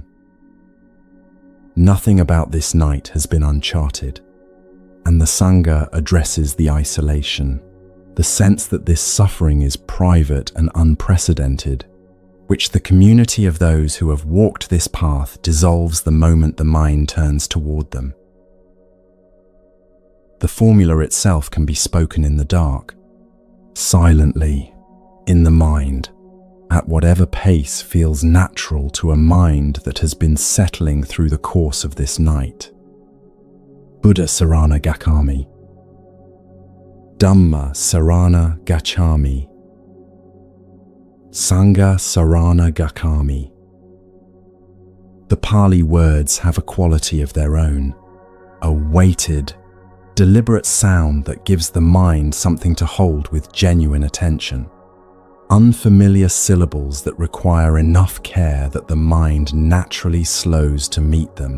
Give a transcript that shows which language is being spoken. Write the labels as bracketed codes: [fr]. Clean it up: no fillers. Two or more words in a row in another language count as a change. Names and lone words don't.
[en] Nothing about this night has been uncharted, and the Sangha addresses the isolation, the sense that this suffering is private and unprecedented, which the community of those who have walked this path dissolves the moment the mind turns toward them. The formula itself can be spoken in the dark, silently, in the mind, at whatever pace feels natural to a mind that has been settling through the course of this night. [pi] Buddha Sarana Gacchami. Dhamma Sarana Gacchami. Sangha Sarana Gacchami. [en] The Pali words have a quality of their own, a weighted, deliberate sound that gives the mind something to hold with genuine attention. Unfamiliar syllables that require enough care that the mind naturally slows to meet them.